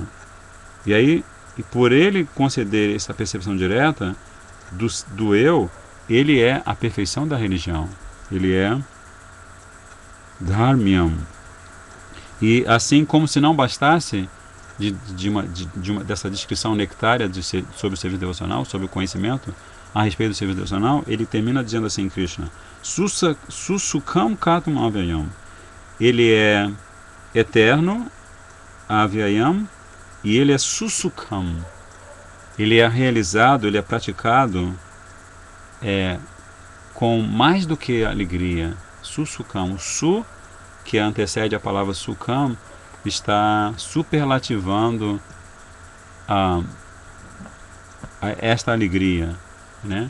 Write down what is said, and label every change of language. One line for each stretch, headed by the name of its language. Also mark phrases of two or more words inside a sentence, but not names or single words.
Portuguese: E aí, e por ele conceder essa percepção direta do eu, ele é a perfeição da religião. Ele é Dharmyam. E assim como se não bastasse dessa descrição nectária sobre o serviço devocional, sobre o conhecimento a respeito do serviço devocional, ele termina dizendo assim,
Sanskrit: कृष्ण सुसुखम् कतुम् अव्ययम्.
Portuguese: Ele é eterno, avyayam, e ele é susukham. Ele é realizado, ele é praticado com mais do que alegria. Susukham. O su, que antecede a palavra sukham, está superlativando esta alegria, né?